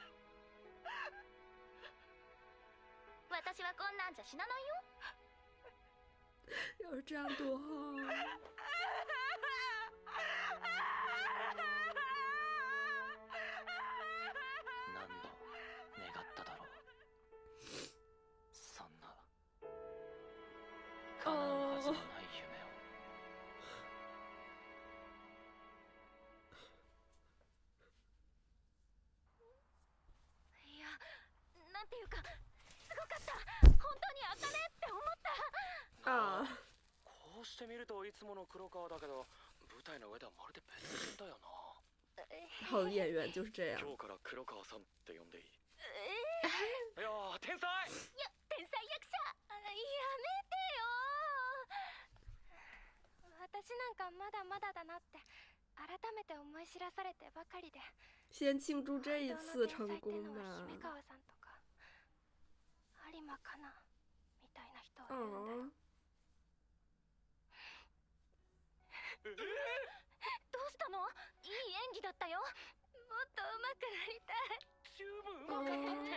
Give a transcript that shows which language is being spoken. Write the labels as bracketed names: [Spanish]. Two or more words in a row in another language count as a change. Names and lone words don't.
[Japanese] 私はこんなんじゃ死なないよ。 [Chinese] 要是这样多好。 [Japanese] 何度願っただろう。そんな叶うはずのない夢を。いや、なんていうかすごかった。本当にあかねって思った。啊。こうして見るといつもの黒川だけど、舞台の上ではまるで別人だよな。 [Chinese] 好的演员就是这样。 [Japanese] 今日から黒川さんって呼んでいい？いやー、天才！いや、天才役者。やめてよ。私なんかまだまだだなって改めて思い知らされてばかりで。 [Chinese] 先庆祝这一次成功 [Japanese] 姫 [Chinese] 嘛。 [Japanese] 川さんとか有馬かなみたいな人はいるんだよ。どうしたの？いい演技だったよ。もっと上手くなりたい。十分うまかったって。